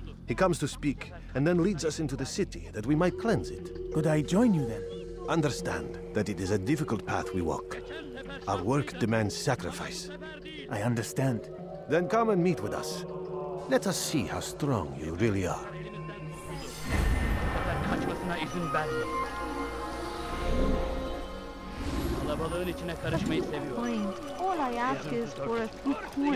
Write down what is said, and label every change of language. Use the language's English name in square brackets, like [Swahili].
[English] He comes to speak, and then leads us into the city, that we might cleanse it. Could I join you then? Understand that it is a difficult path we walk. Our work demands sacrifice. I understand. Then come and meet with us. Let us see how strong you really are. [Turkish] Bu sefer kaçmasına izin verme. Kalabalığın içine karışmayı seviyor. [English] Coins. All I ask is for a few coins.